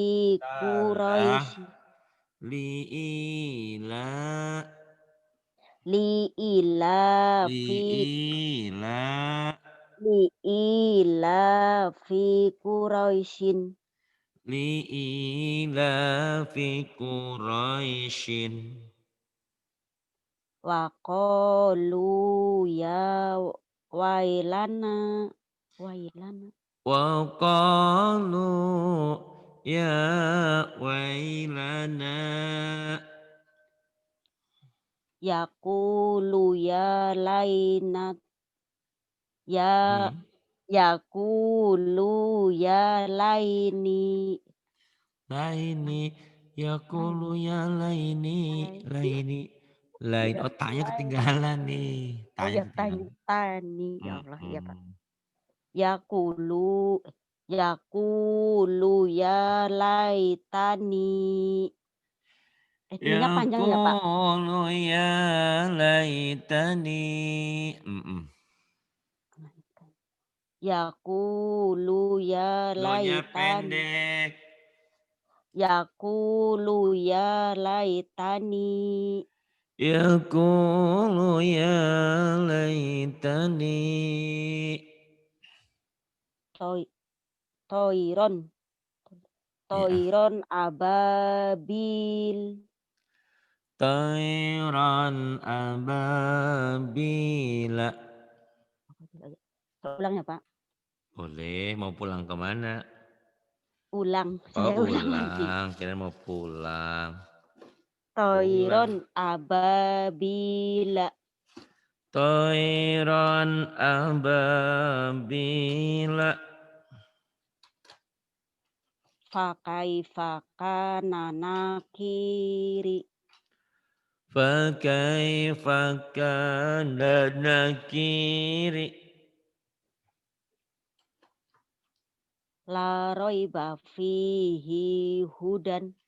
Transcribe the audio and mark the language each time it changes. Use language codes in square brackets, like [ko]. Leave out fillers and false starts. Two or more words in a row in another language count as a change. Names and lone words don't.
[id] Salah. [ar] Quraisy Li'ila. liilafi Li'ila. لإيلاف قريش لإيلا في قريش. وقالوا يا ويلنا ويلنا وقالوا يا ويلنا. يقول يا لينات يا Hmm. يقول يا ليني ليني يقول laini يا ليني laini ليني لين. ya [id] Oh, tanya [ar] laini [id] ketinggalan nih. oh Tanya [ar] يا تني [id] ketinggalan. tani ya Allah ya Pak Mm-mm. [ar] يقول يقول يا ليتني [id] ininya panjang ya Pak [ar] يقول يا ليتني. Mm-mm. يقول يا [id] Lo-nya [ar] laitani [id] pendek. [ar] يقول يا ليتني يقول يا ليتني. طي طيرا [id] Ya, [ar] طيرا أبابيل طيرا أبابيل. [id] ulang ya Pak Boleh, mau pulang ke mana? ulang Oh, saya ulang lagi ulang. Kira mau pulang. [ar] toiron [id] Pulang. [ar] ababila طيرا أبابيل. فكان نكير فكيف كان نكير. لا ريب فيه هدى